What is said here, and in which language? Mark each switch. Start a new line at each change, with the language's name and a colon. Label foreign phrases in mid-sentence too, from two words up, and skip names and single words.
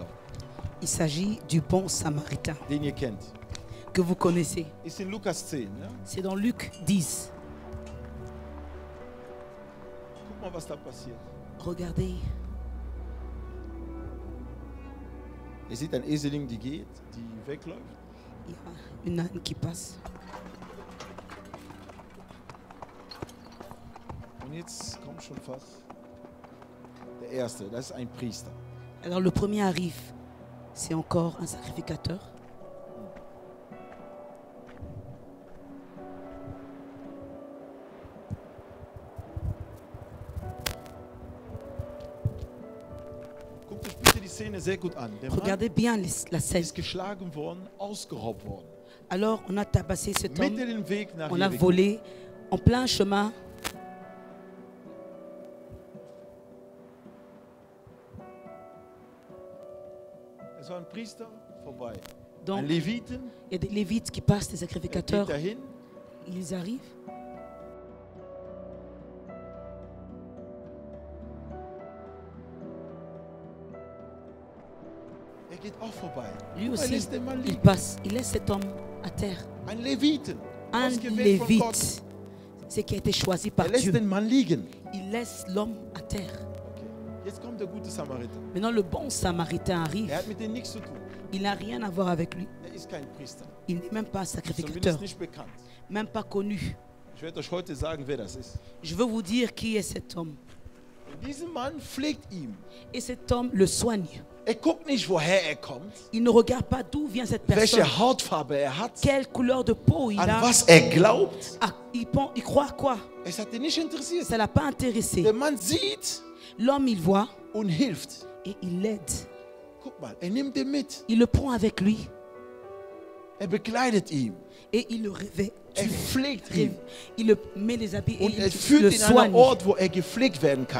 French: Il s'agit du bon samaritain
German: den ihr kennt.
French: que vous connaissez.
German: Ist in Lukas 10. Ne?
French: C'est dans Luc 10.
German: Guck mal, was da passiert.
French: Regardez.
German: Ihr seht ein Eselin, die geht, die wegläuft.
French: Il y a une âne qui passe.
German: Und jetzt kommt schon fast der erste, das ist ein Priester.
French: Alors le premier arrive, c'est encore un sacrificateur.
German: Guckt euch bitte die Szene sehr gut an. Der Mann
French: Regardez bien la scène.
German: ist geschlagen worden, ausgeraubt worden.
French: Alors on a tabassé cet homme,
German: Mitten im Weg nach
French: on a
German: Jericho.
French: volé en plein chemin.
German: Es war ein Priester vorbei.
French: Donc
German: Ein Leviten
French: il y a des lévites qui passent, des
German: geht
French: sacrificateurs,
German: dahin.
French: ils arrivent.
German: Er geht auch vorbei.
French: Lui
German: Er
French: aussi,
German: lässt den Mann
French: il
German: liegen.
French: passe, il laisse cet homme à terre.
German: Ein Leviten,
French: Un
German: ausgewählt von Gott.
French: lévite, c'est qui a été choisi par
German: Er lässt
French: Dieu.
German: den Mann liegen.
French: Il laisse l'homme à terre.
German: Okay. Jetzt kommt der gute Samariter.
French: Maintenant, le bon samaritain arrive.
German: Er hat mit dem nichts zu tun.
French: Il n'a rien à voir avec lui.
German: Er ist kein Priester.
French: Il n'est même pas un
German: Zumindest
French: sacrificateur,
German: nicht bekannt.
French: même pas connu.
German: Ich werde euch heute sagen, wer das ist.
French: Je veux vous dire qui est cet homme.
German: Und dieser Mann pflegt ihn.
French: Et cet homme le soigne.
German: Er guckt nicht, woher er kommt,
French: Il ne regarde pas d'où vient cette personne,
German: welche Hautfarbe er hat,
French: quelle couleur de peau il
German: an
French: a.
German: was er glaubt.
French: Ah, il croit quoi?
German: Es hat ihn nicht interessiert.
French: Ça ne l'a pas intéressé.
German: Der Mann sieht
French: L'homme, il voit
German: und hilft.
French: et il l'aide.
German: Guck mal, er nimmt ihn mit.
French: Il le prend avec lui
German: Er bekleidet ihn.
French: et il le revêt.
German: Er pflegt ihn.
French: Il le met les habits et
German: Und
French: il
German: er
French: le
German: führt ihn an einen
French: soigne.
German: Ort, wo er gepflegt werden kann.